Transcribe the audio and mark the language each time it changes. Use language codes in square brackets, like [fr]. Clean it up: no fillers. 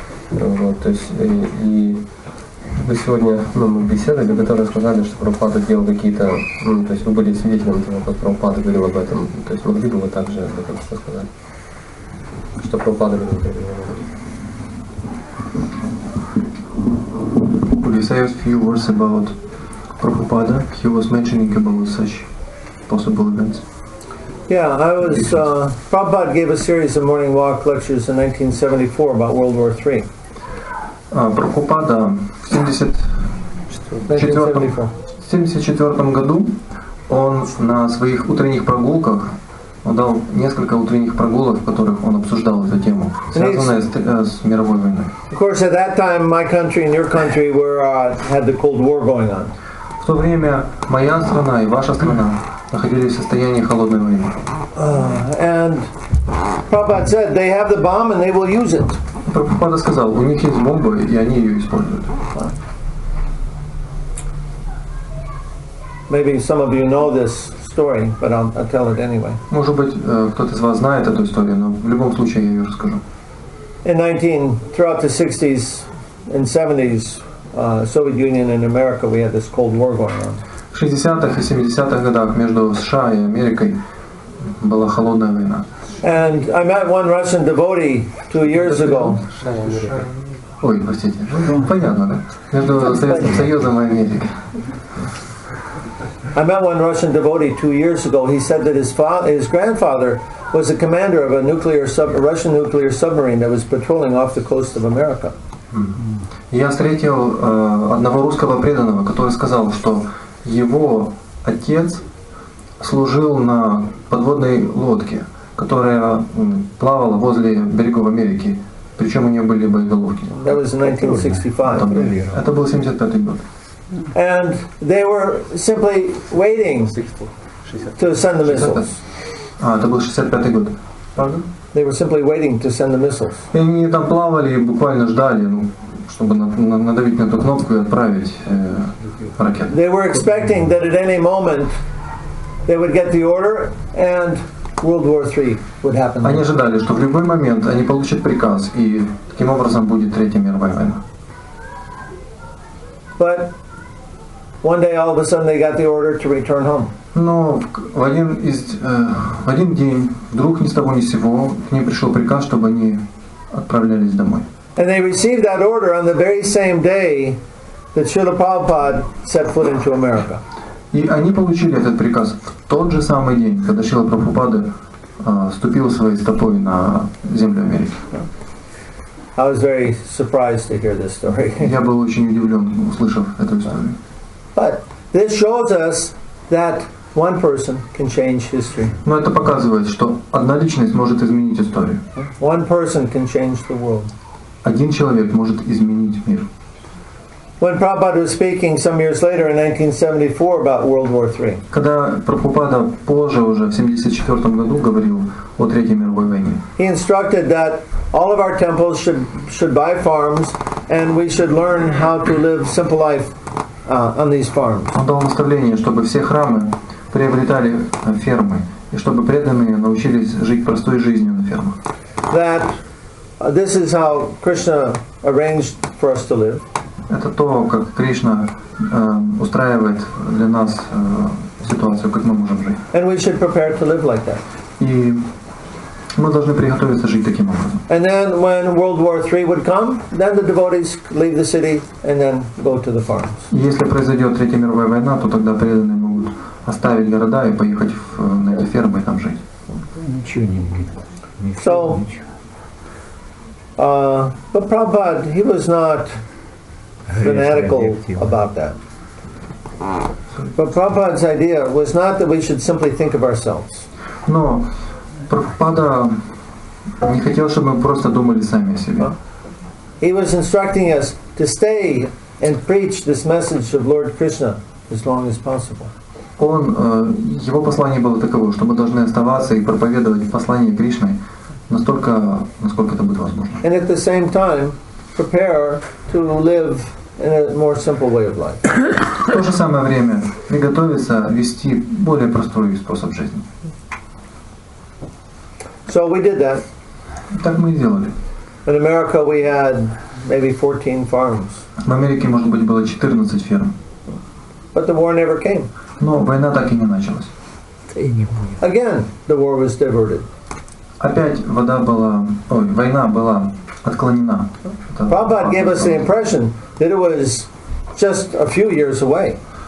[ru] Вот, то есть и вы сегодня мы беседовали, вы тоже сказали, что Прабхупада делал какие-то, то есть вы были свидетелем того, как Прабхупада говорил об этом. То есть могли бы вы также об этом что сказать? Что Прабхупада говорил об этом? [en] Could you say a few words about Prabhupada? He was mentioning about such possible events. Yeah, Prabhupada gave a series of morning walk lectures in 1974 about World War III. [ru] Прабхупада в 1974 году он на своих утренних прогулках он дал несколько утренних прогулок, в которых он обсуждал эту тему, связанную с мировой войной. [en] Of course, at that time, my country and your country had the Cold War going on. [ru] В то время моя страна и ваша страна находились в состоянии холодной войны. [en] And Prabhupada said they have the bomb and they will use it. [ru] Прабхупада сказал, у них есть бомба и они ее используют. [en] Maybe some of you know this story, but I'll tell it anyway. [ru] Может быть, кто-то из вас знает эту историю, но в любом случае я ее расскажу. [en] Throughout the 60s and 70s, Soviet Union and America, we had this Cold War going on. [ru] В 60-х и 70-х годах между США и Америкой была холодная война. [en] And I met one Russian devotee 2 years ago. [ru] Ой, простите. Понятно, да? Между Советским Союзом и Америкой. [en] I met one Russian devotee 2 years ago. He said that his grandfather was the commander of a Russian nuclear submarine that was patrolling off the coast of America. [ru] Я встретил одного русского преданного, который сказал, что его отец служил на подводной лодке, которая плавала возле берегов Америки, причем у нее были боеголовки. [en] That was in 1965. [ru] Это был 75-й год. [en] And they were simply waiting to send the missiles. [ru] Это был 65-й год. [en] Pardon? They were simply waiting to send the missiles. [ru] И они там плавали и буквально ждали, чтобы надавить на эту кнопку и отправить ракету. [en] They were expecting that at any moment they would get the order and World War III would happen. [ru] Они ожидали, что в любой момент они получат приказ, и таким образом будет Третья мировая война. [en] But one day all of a sudden they got the order to return home. [ru] Но в один день, вдруг ни с того ни с сего, к ним пришел приказ, чтобы они отправлялись домой. [en] And they received that order on the very same day that Srila Prabhupada set foot into America. [ru] И они получили этот приказ в тот же самый день, когда Шрила Прабхупада ступил своей стопой на землю Америки. [en] I was very surprised to hear this story. [ru] Я был очень удивлен, услышав эту историю. [en] But This shows us that one person can change history. [ru] Но это показывает, что одна личность может изменить историю. [en] One person can change the world. [ru] Один человек может изменить мир. [en] When Prabhupada was speaking some years later in 1974 about World War III, [ru] Когда Прабхупада позже, уже в 1974 году, говорил о Третьей мировой войне, [en] he instructed that all of our temples should buy farms and we should learn how to live simple life on these farms. [ru] он дал наставление, чтобы все храмы приобретали фермы, и чтобы преданные научились жить простой жизнью на фермах. [en] That this is how Krishna arranged for us to live. [ru] Это то, как Кришна устраивает для нас ситуацию, как мы можем жить. [en] And we should prepare to live like that. [ru] И мы должны приготовиться жить таким образом. [en] And then when World War III would come, then the devotees leave the city and then go to the farms. [ru] И если произойдет Третья мировая война, то тогда преданные могут оставить города и поехать на эти фермы и там жить. Ничего не будет. [en] So, but Prabhupada, he was not fanatical about that. But Prabhupada's idea was not that we should simply think of ourselves. [ru] Но Прабхупада не хотел, чтобы мы просто думали сами о себе. [en] He was instructing us to stay and preach this message of Lord Krishna as long as possible. [ru] Его послание было таково, что мы должны оставаться и проповедовать послание Кришны настолько, насколько это будет возможно. [en] And at the same time, prepare to live in a more simple way of life. [ru] В то же самое время приготовиться вести более простой способ жизни. [en] So we did that. [ru] Так мы и делали. [en] In America we had maybe 14 farms. [ru] В Америке, может быть, было 14 ферм. [en] But the war never came. [ru] Но война так и не началась. [en] Again, the war was diverted. [ru] Опять война была отклонена. [en] Prabhupada gave us the impression that it was just a few years away.